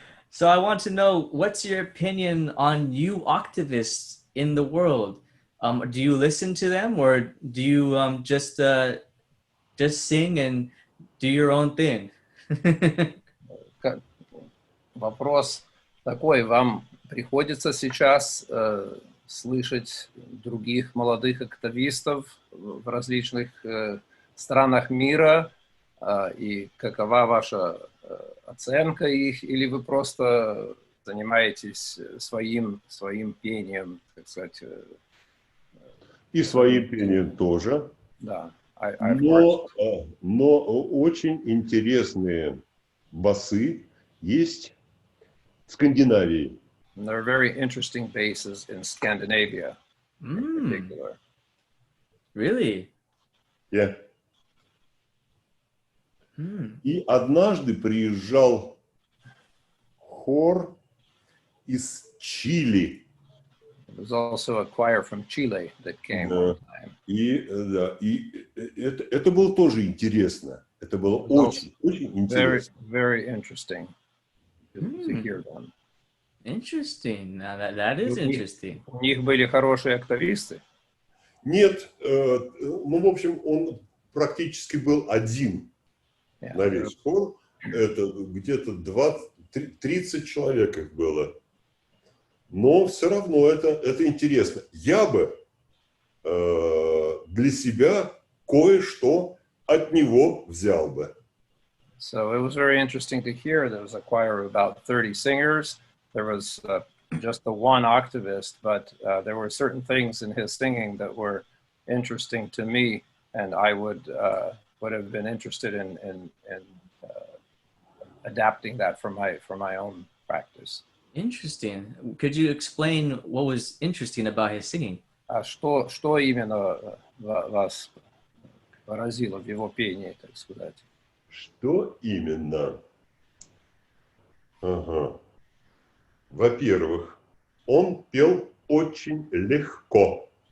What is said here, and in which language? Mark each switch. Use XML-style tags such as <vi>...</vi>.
<en>So I want to know, what's your opinion on you octavists in the world? Do you listen to them, or do you just sing and do your own thing?</en> <ru>Вопрос такой: вам приходится сейчас слышать других молодых октавистов в различных странах мира, и какова ваша оценка их, или вы просто занимаетесь своим пением, так сказать? И своим пением тоже.</ru> <en>Да. I've heard.</en> <ru>Но очень интересные басы есть в Скандинавии.</ru> <en>And there are very interesting bases in Scandinavia in particular. Really? Yeah.</en> <ru>И однажды приезжал хор из Чили.</ru> <en>There was also a choir from Chile that came one time.</en> <ru>И это было тоже интересно. Это было очень интересно.</ru> <en>Very interesting to hear them. Interesting. Now that is interesting.</en> <ru>У них были хорошие октависты. Нет, ну, в общем, он практически был один на весь хор. Это где-то 30 человек их было. Но все равно это интересно. Я бы для себя кое-что от него взял бы.</ru> <en>So it was very interesting to hear. There was a choir of about 30 singers. There was just the one octavist, but there were certain things in his singing that were interesting to me, and I would have been interested in adapting that for my own practice. Interesting. Could you explain what was interesting about his singing?</en> <ru>А что именно вас поразило в его пении, так сказать? Что именно? Ага. Во-первых, он пел очень легко.</ru>